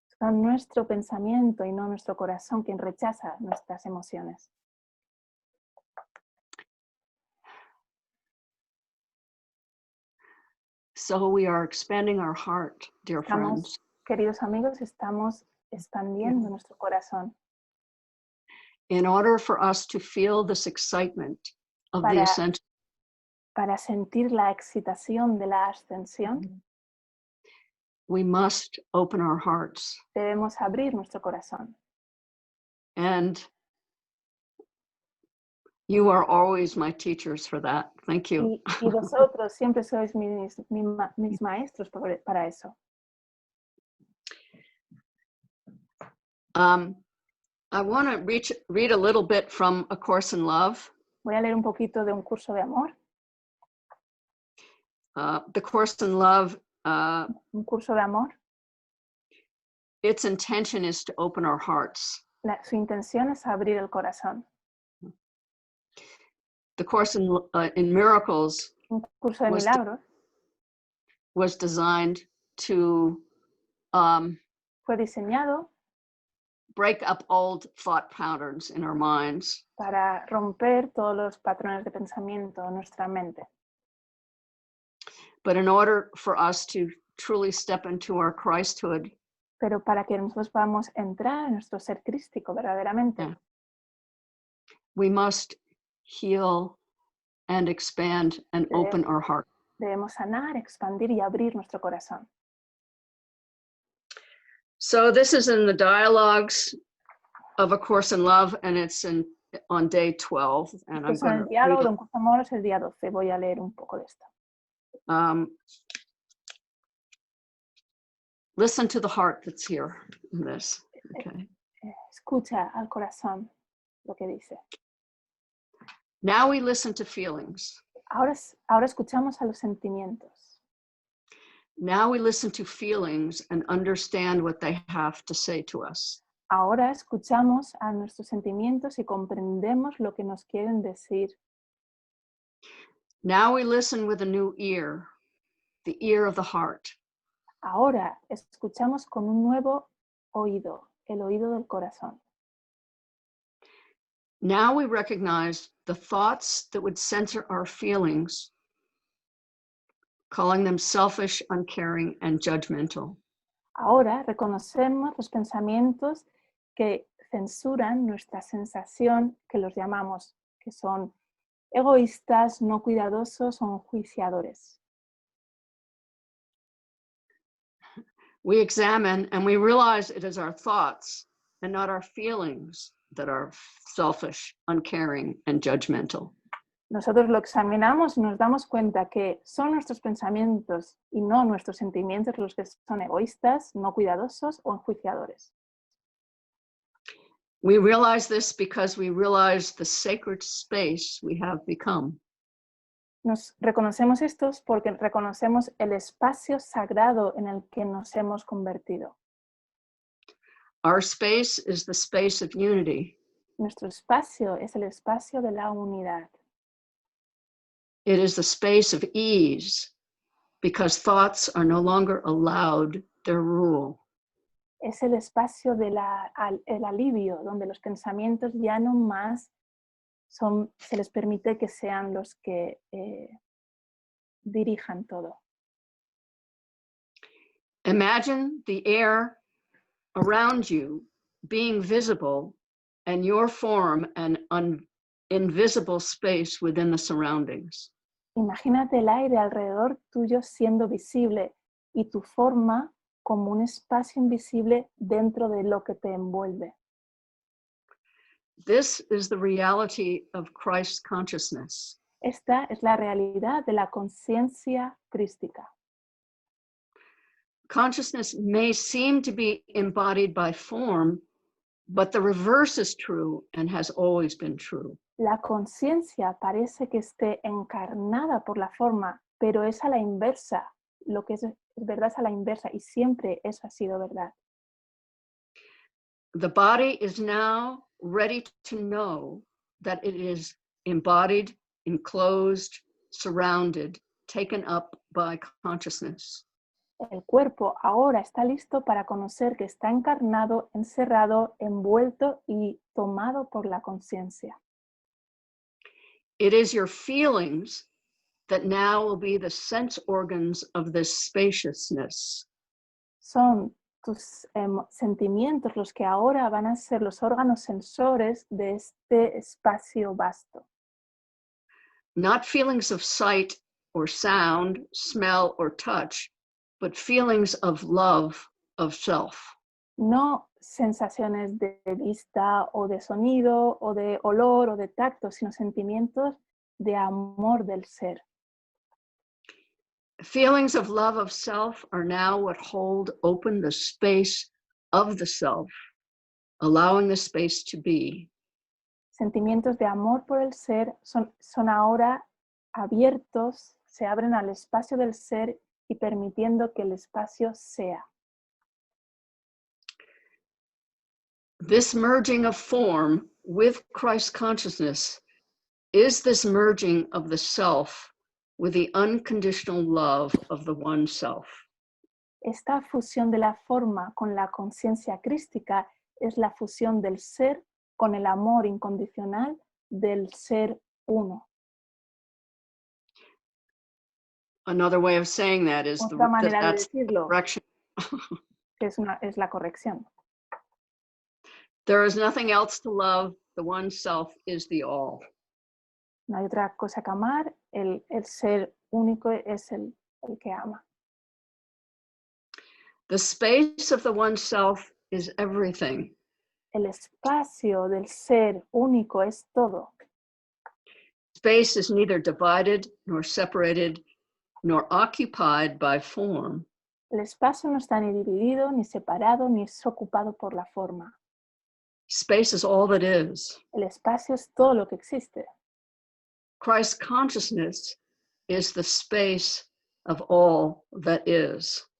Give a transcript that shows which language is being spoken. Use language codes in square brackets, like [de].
[es] Son nuestro pensamiento y no nuestro corazón quien rechaza nuestras emociones. [en] So we are expanding our heart, dear friends. [es] Queridos amigos, estamos expandiendo nuestro corazón. [en] In order for us to feel this excitement of the ascension, [es] para sentir la excitación de la ascensión, [en] we must open our hearts. [es] Debemos abrir nuestro corazón. [en] And You are always my teachers for that. Thank you. [es] Y vosotros siempre sois mis maestros para eso. [en] I want to read a little bit from A Course in Love. [es] Voy a leer un poquito de un curso de amor. [en] The Course in Love, [es] Un curso de amor. [en] its intention is to open our hearts. [es] Su intención es abrir el corazón. [en] The Course in Miracles [es] Un curso de milagros [en] was designed to [es] fue diseñado [en] break up old thought patterns in our minds. [es] Para romper todos los patrones de pensamiento en nuestra mente. [en] But in order for us to truly step into our Christhood, [es] pero para que nosotros podamos entrar en nuestro ser crístico verdaderamente, [en] we must heal and expand and open our heart. [es] Debemos sanar, expandir y abrir nuestro corazón. [en] So this is in the dialogues of A Course in Love, and it's on day 12. And I'm going [es] el diálogo de un curso de amor es el día 12. Voy a leer un poco de esto. [en] Listen to the heart that's here in this. Okay. [es] Escucha al corazón lo que dice. [en] Now we listen to feelings. [es] Ahora escuchamos a los sentimientos. [en] Now we listen to feelings and understand what they have to say to us. [es] Ahora escuchamos a nuestros sentimientos y comprendemos lo que nos quieren decir. [en] Now we listen with a new ear, the ear of the heart. [es] Ahora escuchamos con un nuevo oído, el oído del corazón. [en] Now we recognize the thoughts that would censor our feelings, calling them selfish, uncaring, and judgmental. [es] Ahora reconocemos los pensamientos que censuran nuestra sensación, que los llamamos, que son egoístas, no cuidadosos o enjuiciadores. [en] We examine and we realize it is our thoughts and not our feelings that are selfish, uncaring, and judgmental. [es] Nosotros lo examinamos y nos damos cuenta que son nuestros pensamientos y no nuestros sentimientos los que son egoístas, no cuidadosos o enjuiciadores. [en] We realize this because we realize the sacred space we have become. [es] Nos reconocemos estos porque reconocemos el espacio sagrado en el que nos hemos convertido. [en] Our space is the space of unity. [es] Nuestro espacio es el espacio de la unidad. [en] It is the space of ease because thoughts are no longer allowed their rule. [es] Es el espacio del alivio, donde los pensamientos ya no más se les permite que sean los que dirijan todo. [en] Imagine the air around you being visible and your form an invisible space within the surroundings. [es] Imagínate el aire alrededor tuyo siendo visible y tu forma como un espacio invisible dentro de lo que te envuelve. [en] This is the reality of Christ's consciousness. [es] Esta es la realidad de la conciencia crística. [en] Consciousness may seem to be embodied by form, but the reverse is true and has always been true. [es] La conciencia parece que esté encarnada por la forma, pero es a la inversa. Lo que es verdad es a la inversa y siempre eso ha sido verdad. [en] The body is now ready to know that it is embodied, enclosed, surrounded, taken up by consciousness. [es] El cuerpo ahora está listo para conocer que está encarnado, encerrado, envuelto y tomado por la conciencia. [en] It is your feelings that now will be the sense organs of this spaciousness. [es] Son tus sentimientos los que ahora van a ser los órganos sensores de este espacio vasto. [en] Not feelings of sight or sound, smell or touch, but feelings of love of self. [es] No sensaciones de vista o de sonido o de olor o de tacto, sino sentimientos de amor del ser. [en] Feelings of love of self are now what hold open the space of the self, allowing the space to be. [es] Sentimientos de amor por el ser son ahora abiertos, se abren al espacio del ser y permitiendo que el espacio sea. [en] This merging of form with Christ consciousness is this merging of the self with the unconditional love of the one self. [es] Esta fusión de la forma con la conciencia crística es la fusión del ser con el amor incondicional del ser uno. [en] Another way of saying that is [es] Otra manera de [en] that's [es] decirlo [en] correction. [es] es la corrección. [en] There is nothing else to love. The one self is the all. [es] No hay otra cosa que amar, el ser único es el que ama. [en] The space of the one self is everything. [es] El espacio del ser único es todo. [en] Space is neither divided nor separated nor occupied by form. [es] El espacio no está ni dividido, ni separado, ni es ocupado por la forma. [en] Space is all that is. [es] El espacio es todo lo que existe. [en] Christ consciousness is the space of all that is.